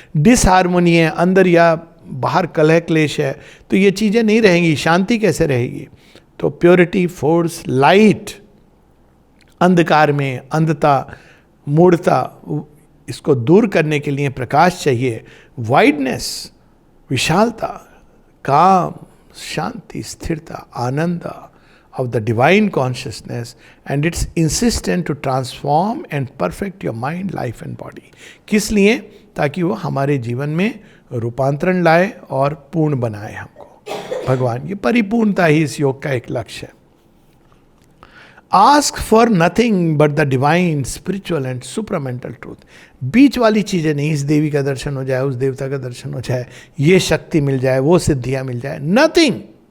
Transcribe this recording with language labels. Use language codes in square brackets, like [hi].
[hi] डिसहार्मोनी है अंदर या बाहर, कलह क्लेश है, तो ये चीज़ें नहीं रहेंगी, शांति कैसे रहेगी? तो प्योरिटी, फोर्स, लाइट, अंधकार में अंधता, मूढ़ता, इसको दूर करने के लिए प्रकाश चाहिए। [en] Wideness, विशालता, काम, शांति, स्थिरता, आनंद of the divine consciousness and its insistence to transform and perfect your mind, life and body। [hi] किस लिए? ताकि वो हमारे जीवन में रूपांतरण लाए और पूर्ण बनाए हमको। भगवान, ये परिपूर्णता ही इस योग का एक लक्ष्य है। [en] Ask for nothing but the divine spiritual and supramental truth. [hi] बीच वाली चीजें नहीं, इस देवी का दर्शन हो जाए, उस देवता का दर्शन हो जाए, ये शक्ति मिल जाए, वो सिद्धियां मिल जाए. नथिंग.